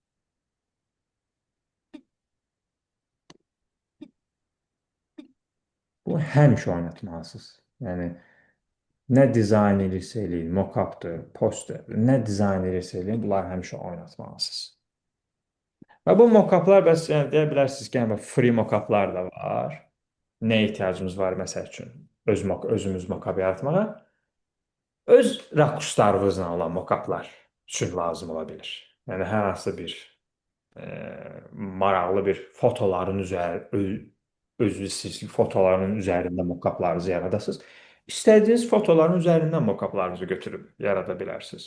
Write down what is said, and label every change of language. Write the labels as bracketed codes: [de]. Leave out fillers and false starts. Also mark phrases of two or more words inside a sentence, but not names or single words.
[az] Bu həmişə oynatmalısınız. Yəni nə dizayn edirsə eləyin, mock-updır, posterdir, nə dizayn edirsə eləyin, bunları həmişə oynatmalısınız. Və bu mock-uplar bəs yəni, deyə bilərsiniz ki, yəni, free mock-uplar da var. Nə ehtiyacımız var məsəl üçün özümüz mock-up yaratmağa? Öz rakurslarınızla olan mock-uplar üçün lazım ola bilər. Yəni hər hansı bir maraqlı bir fotoların özü fotoların üzərində mock-uplarınızı yaradasınız. İstədiyiniz fotoların üzərindən mock-uplarınızı götürüb yarada bilərsiniz.